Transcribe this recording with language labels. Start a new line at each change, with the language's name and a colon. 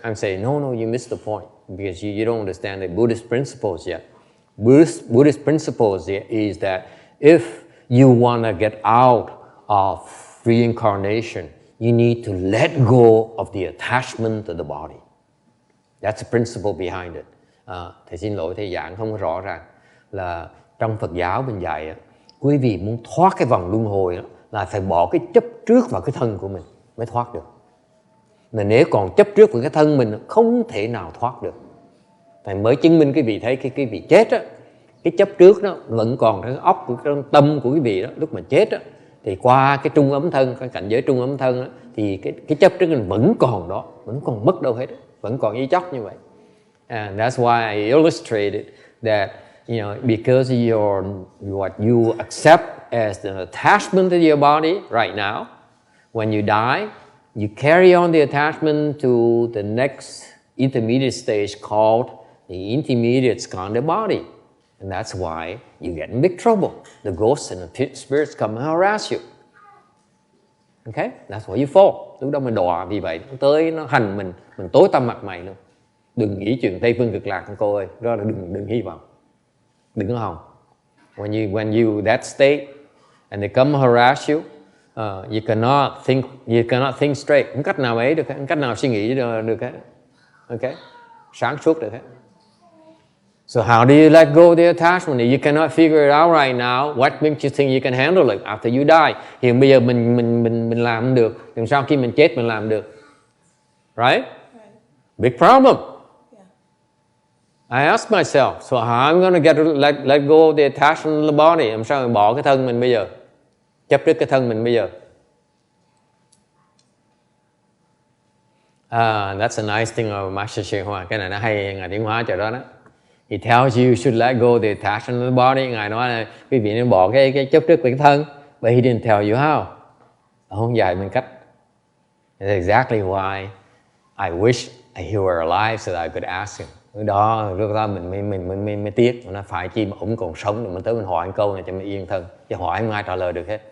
English: I'm saying no, you missed the point because you don't understand the Buddhist principles yet. Buddhist principles is that if you want to get out of reincarnation, you need to let go of the attachment to the body. That's the principle behind it.
Vietnamese: Thầy xin lỗi thầy giảng không có rõ ràng. Là trong Phật giáo mình dạy, quý vị muốn thoát cái vòng luân hồi đó, là phải bỏ cái chấp trước vào cái thân của mình mới thoát được. Mà nếu còn chấp trước vào cái thân mình, không thể nào thoát được. Thầy mới chứng minh quý vị thấy cái vị chết á, cái chấp trước đó vẫn còn trong óc của trong tâm của quý vị đó. Lúc mà chết á, thì qua cái trung ấm thân, cái cảnh giới trung ấm thân đó, thì cái chấp trước mình vẫn còn đó, vẫn còn mất đâu hết, vẫn còn y chóc như vậy.
English: And that's why I illustrated that, because what you accept as an attachment to your body right now, when you die, you carry on the attachment to the next intermediate stage called the intermediate skandha body. And that's why you get in big trouble. The ghosts and the spirits come and harass you.
Vietnamese: Okay?
English: That's why you fall.
Vietnamese: Lúc đó mình đọa vì vậy. Nó tới nó hành mình tối tăm mặt mày luôn. Đừng nghĩ chuyện Tây Phương Cực Lạc cô ơi. Đó là đừng hy vọng. Đừng có hòng.
English: When you that state and they come harass you, you cannot think straight.
Vietnamese: Không cách nào ấy được hết. Không cách nào suy nghĩ được hết. Okay? Sáng suốt được hết.
English: So how do you let go of the attachment? If you cannot figure it out right now, what makes you think you can handle it after you die?
Vietnamese: Hiện bây giờ mình làm được, làm sao khi mình chết mình làm được?
English: Right? Big problem. I ask myself, so how I'm going to let go of the attachment to the body?
Vietnamese: Làm sao mình bỏ cái thân mình bây giờ? Chấp trước cái thân mình bây giờ?
English: That's a nice thing of Master Shin Hoa.
Vietnamese: Cái này nó hay Ngài Tiến Hóa chỗ đó đó.
English: He tells you should let go of the attachment to the body.
Vietnamese: Ngài nói là quý vị nên bỏ cái chấp trước của cái thân.
English: But he didn't tell you how.
Vietnamese: Ông không dạy mình cách.
English: That's exactly why I wish he were alive so that I could ask him.
Vietnamese: Lúc đó mình mới tiếc. Nó phải chi mà ông còn sống rồi mình tới mình hỏi một câu này cho mình yên thân. Chứ hỏi không ai trả lời được hết.